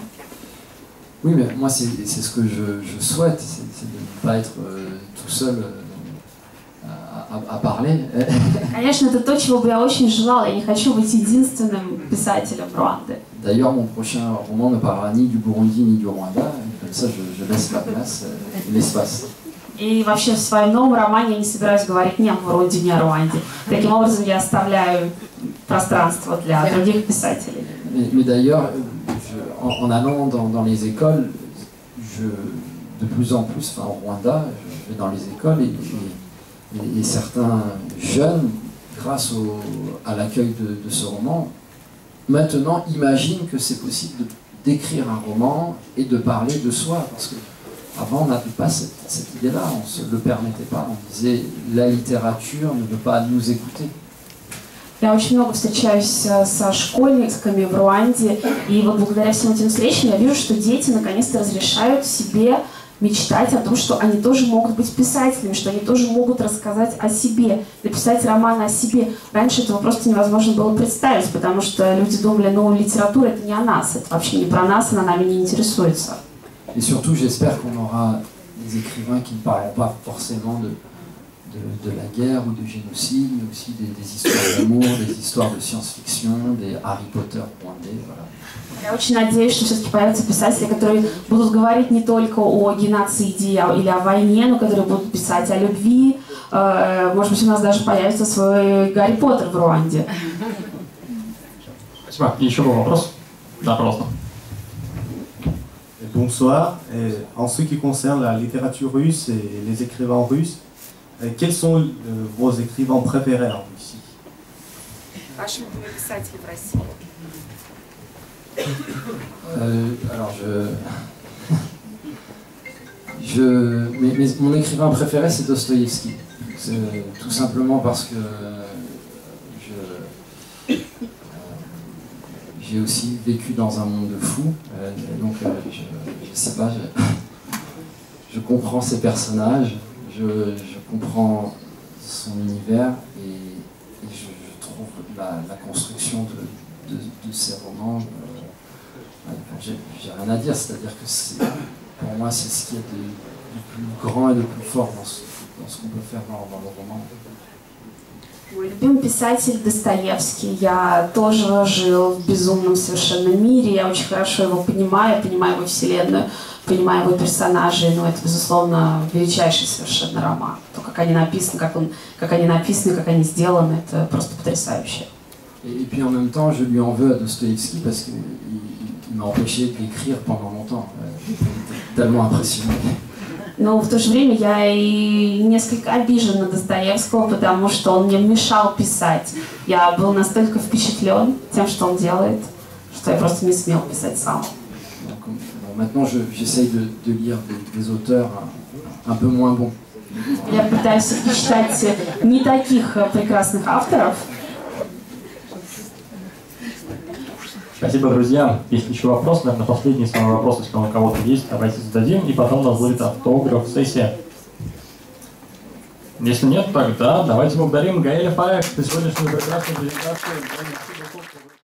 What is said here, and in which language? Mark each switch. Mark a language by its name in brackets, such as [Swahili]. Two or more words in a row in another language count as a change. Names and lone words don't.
[French] Oui, mais moi, c'est ce que je souhaite, c'est de ne pas être tout seul à parler. [Russian] Конечно, это то, чего бы я очень желала. Я не хочу быть единственным писателем Руанды. [French] D'ailleurs, mon prochain roman ne parlera ni du Burundi ni du Rwanda. Comme ça, je laisse la place, l'espace. [Russian] И вообще в своем новом романе я не собираюсь говорить ни о Бурунди, ни о Руанде. Таким образом, я оставляю пространство для других писателей. [French] Mais d'ailleurs, en allant dans les écoles, de plus en plus, enfin au Rwanda, je vais dans les écoles et certains jeunes, grâce à l'accueil de ce roman, maintenant imaginent que c'est possible d'écrire un roman et de parler de soi. Parce qu'avant, on n'avait pas cette idée-là, on ne se le permettait pas. On disait la littérature ne veut pas nous écouter. [Russian] Я очень много встречаюсь со школьниками в Руанде, и вот благодаря всем этим встречам я вижу, что дети наконец-то разрешают себе мечтать о том, что они тоже могут быть писателями, что они тоже могут рассказать о себе, написать роман о себе. Раньше этого просто невозможно было представить, потому что люди думали, ну, литература это не о нас, это вообще не про нас, она нами не интересуется. [French] Et surtout, j'espère qu'on aura des écrivains qui ne parleront pas forcément de la guerre ou du génocide, mais aussi des histoires d'amour, des histoires de science-fiction, des Harry Potter rwandais, voilà. [Russian] Я очень надеюсь, что все-таки появятся писатели, которые будут говорить не только о геноциде или о войне, но которые будут писать о любви. Может быть, у нас даже появится свой Гарри Поттер в Руанде. Спасибо. Еще был вопрос? Да, пожалуйста. [French] Bonsoir. En ce qui concerne la littérature russe et les écrivains russes, quels sont vos écrivains préférés en Russie? [Russian] Ваши любимые писатели в России? [French] Alors mon écrivain préféré c'est Dostoïevski. Tout simplement parce que j'ai aussi vécu dans un monde de fous, donc je sais pas, je comprends ses personnages, je comprends son univers et je trouve la construction de ses romans. J'ai rien à dire, c'est-à-dire que pour moi c'est ce qu'il y a de plus grand et de plus fort dans ce qu'on peut faire dans le roman. [Russian] Мой любимый писатель Достоевский. Я тоже жил в безумном совершенно мире, я очень хорошо его понимаю его вселенную, понимаю его персонажей, но это, безусловно, величайший совершенно роман. То, как они написаны, как они сделаны, это просто потрясающе. [French] Et puis en même temps, je lui en veux à Dostoïevski parce qu'il m'a empêché d'écrire pendant longtemps. Tellement impressionnant. [Russian] Но в то же время я и несколько обижен на Достоевского, потому что он мне мешал писать. Я был настолько впечатлен тем, что он делает, что что я просто не смел писать сам. [French] Maintenant, j'essaye de lire des auteurs un peu moins bons. [Russian] Я пытаюсь читать не таких прекрасных авторов. Спасибо, друзья. Есть еще вопрос, наверное, последний самый вопрос, если у кого-то есть, давайте зададим, и потом у нас будет автограф-сессия. Если нет, тогда давайте благодарим Гаэля Фаек за сегодняшнюю прекрасную презентацию.